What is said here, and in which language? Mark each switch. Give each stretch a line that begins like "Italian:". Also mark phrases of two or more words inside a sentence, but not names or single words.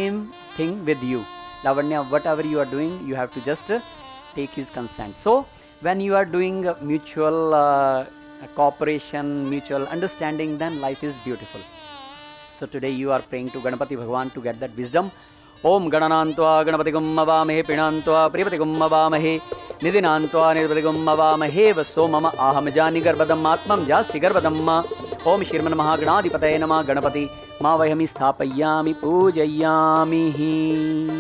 English: So same thing with you. Lavanya, whatever you are doing, you have to just take his consent. So when you are doing mutual cooperation, mutual understanding, then life is beautiful. So today you are praying to Ganapati Bhagwan to get that wisdom.
Sanskrit: ॐ गणानान्त्वा गणपतिं हवामहे प्रियाणान्त्वा प्रियपतिं हवामहे निधीनान्त्वा निधिपतिं हवामहे वसो मम आहमजानि गर्भधम् आत्वमजासि गर्भधम् ॐ श्रीमहागणाधिपतये नमः गणपतिं आवाहयामि स्थापयामि पूजयामि.